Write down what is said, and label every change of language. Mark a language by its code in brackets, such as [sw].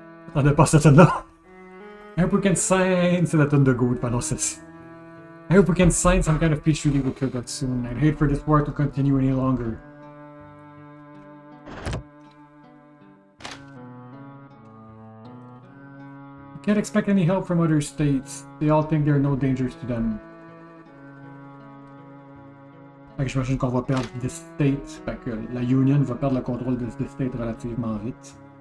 [fr] Attendez pas cette tonne-là. [en] I hope we can sign... [fr] C'est la tonne de gold pendant celle-ci. [en] I hope we can sign some kind of peace treaty with Kirkuk soon. I'd hate for this war to continue any longer. You can't expect any help from other states. They all think there are no dangers to them. [fr] Fait que j'imagine qu'on va perdre [en] this state. [fr] Fait que la Union va perdre le contrôle de this state relativement vite.